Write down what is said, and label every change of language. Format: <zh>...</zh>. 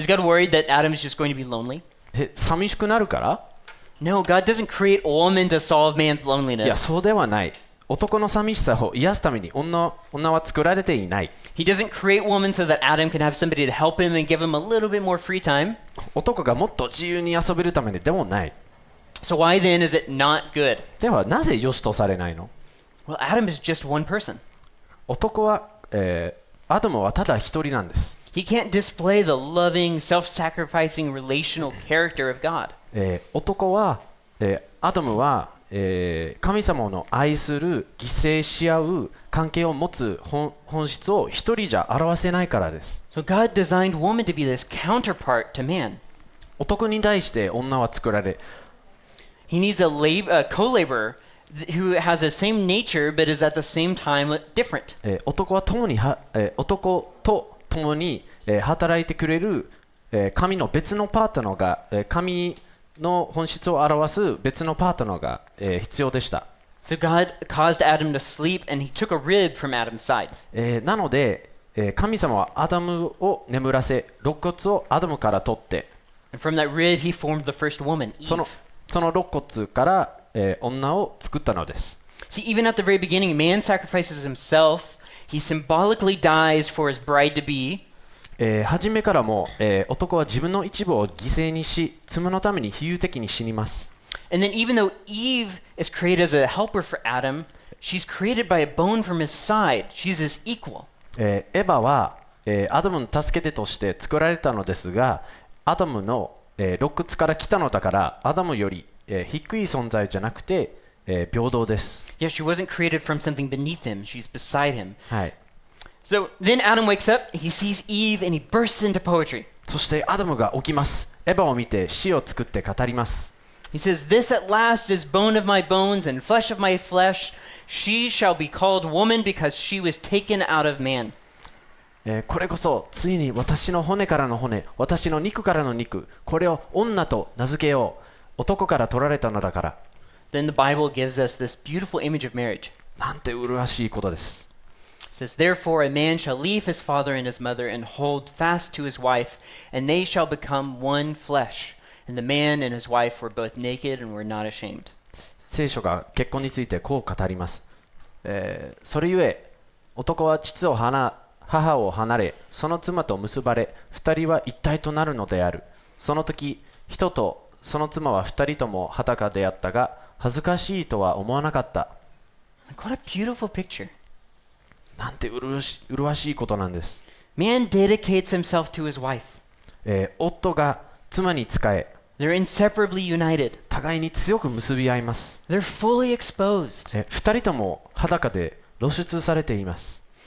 <en>Is God worried that Adam is just going to be lonely?</en> <ja>寂しくなるから？</ja> <en>No, God doesn't create a woman to solve man's</en> <ja>いや、</ja> <en>loneliness.</en> <ja>そうではない。男の寂しさを癒すために女は作られていない。</ja> <en>He doesn't create woman so that Adam can have somebody to help him and give him a little bit more free time.</en> <ja>男がもっと自由に遊べるためにでもない。</ja> <en>So why then is it not good?</en> <ja>ではなぜ良しとされないの？</ja> <en>Well, Adam is just one person.</en> <ja>男は、アダムはただ一人なんです。</ja> <en>He can't display the loving, self-sacrificing, relational character of God.</en> <ja>男は、アダムは、神様の愛する犠牲し合う関係を持つ本質を一人じゃ表せないからです。</ja> <en>So God designed woman to be this counterpart to man.</en> <ja>男に対して女は作られ、</ja> <en>He needs a co-laborer who has the same nature but is at the same time different.</en> <ja>男と共に働いてくれる神の別のパートナーが神の本質を表す別のパートナーが必要でした。</ja> <en>So God caused Adam to sleep and he took a rib from Adam's side.</en> <ja>なので神様はアダムを眠らせ、肋骨をアダムから取って、</ja> <en>And from that rib he formed the first woman, Eve.</en> <ja>その肋骨から、女を作ったのです。</ja> <en>See, even at the very beginning, man sacrifices himself. He symbolically dies for his bride to be.</en> <ja>初めからも、男は自分の一部を犠牲にし、妻のために比喩的に死にます。</ja> <en>And then even though Eve is created as a helper for Adam, she's created by a bone from his side. She's his equal.</en> <ja>エヴァは、アダムの助け手として作られたのですが、アダムの、肋骨から来たのだから、アダムより、低い存在じゃなくて、平等です。</ja> <en>Yeah, she wasn't created from something beneath him. She's beside him.</en> <ja>はい。</ja> <en>So then Adam wakes up, he sees Eve, and he bursts into poetry.</en> <ja>そしてアダムが起きます。エヴァを見て詩を作って語ります。</ja> <en>He says, This at last is bone of my bones and flesh of my flesh. She shall be called woman because she was taken out of man.</en> <ja>これこそついに私の骨からの骨、私の肉からの肉、これを女と名付けよう。男から取られたのだから。</ja> <en>Then the Bible gives us this beautiful image of marriage.</en> <ja>なんて麗しいことです。</ja> <en>It says, Therefore a man shall leave his father and his mother and hold fast to his wife, and they shall become one flesh. And the man and his wife were both naked and were not ashamed.</en> <ja>聖書が結婚についてこう語ります。それゆえ、男は父と母を離れ、その妻と結ばれ、二人は一体となるのである。その時、人とその妻は二人とも裸であったが、恥ずかしいとは思わなかった。</ja> <en>What a beautiful picture.</en> <ja>なんて麗しいことなんです。</ja> <en>Man dedicates himself to his wife.</en> <ja>夫が妻に仕え、</ja> <en>They're inseparably united.</en> <ja>互いに強く結び合います。</ja> <en>They're fully exposed.</en> <ja>二人とも裸で露出されています。</ja>